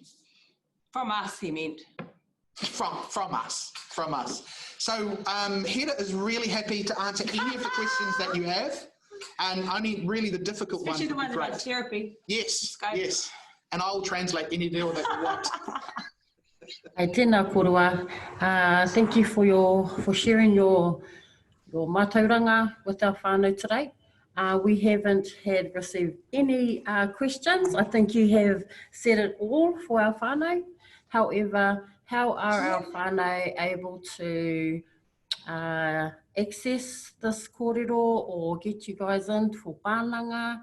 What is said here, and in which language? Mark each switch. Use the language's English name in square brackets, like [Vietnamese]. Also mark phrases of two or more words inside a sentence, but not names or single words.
[English] From us, he meant. From us. So Hera is really happy to answer any of the questions that you have, and only really the difficult ones. Especially the ones about therapy. Yes, yes. And I'll translate any deal that you want. [Māori] Hey, tēnā korua. [English] Thank you for sharing your mātauranga with our whānau today. We haven't received any questions. I think you have said it all for our whānau. However, how are our whānau able to access this kōrero or get you guys in for pānanga?